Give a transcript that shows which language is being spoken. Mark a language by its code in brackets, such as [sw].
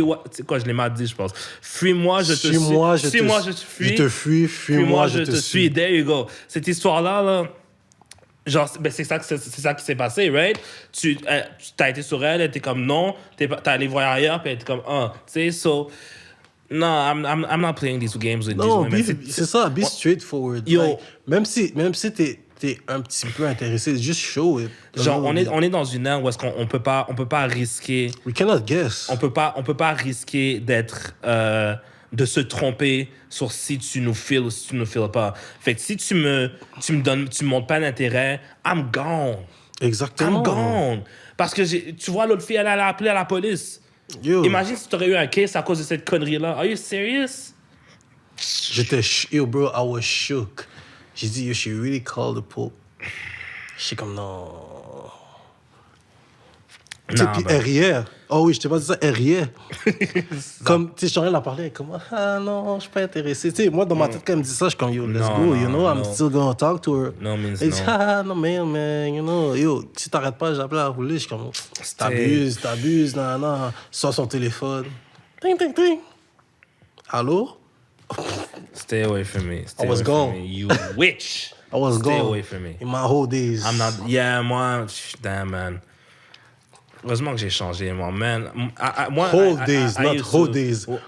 [fr] Tu sais quoi, je l'ai mal dit, je pense. Fuis-moi, je te suis. Suis-moi, je te fuis. Je te fuis, fuis-moi, je te suis. [en] There you go. [fr] Cette histoire-là, là, genre, ben c'est ça qui s'est passé, right? Tu t'as été sur elle était comme non, t'as allé voir ailleurs, puis elle était comme tu sais, so... [en] No, I'm not playing these games with these women. [fr] C'est ça, [en] be straightforward. Yo. [fr] Like, même si t'es un petit peu intéressé, [en] just show it. [fr] Genre, on est dans une ère où est-ce qu'on peut pas risquer... [en] We cannot guess. [fr] On peut pas risquer d'être... de se tromper sur si tu nous files ou si tu nous files pas. Fait que si tu me montres pas d'intérêt, [en] I'm gone. [fr] Exactement. [en] I'm gone. [fr] Parce que tu vois, l'autre fille, elle a appelé à la police. Yo. Imagine si tu aurais eu un case à cause de cette connerie-là. [en] Are you serious? Yo, bro, I was shook. [fr] J'ai dit, yo, [en] she really called the Pope. [fr] J'étais comme, non. Puis elle riait. Oh oui, je t'ai pas dit ça, elle riait. Comme, tu sais, je suis en train de la parler, comme, ah non, je suis pas intéressé. Tu sais, moi, dans ma tête, quand elle me dit ça, je suis comme, yo, [en] let's go, you know, I'm still gonna talk to her. No means [fr] elle [en] no. [fr] dit, non, man, [en] you know, [fr] yo, si t'arrêtes pas, j'appelle à la police. Je suis comme, t'abuses, non. Sors son téléphone. Ting. Allô? [en] Stay away from me. I was gone. You witch. I was gone. Stay away from me. In my whole days. I'm not... Yeah, moi... Damn, man. [fr] Heureusement que j'ai changé, moi, man. [en] Whole days, not whole days.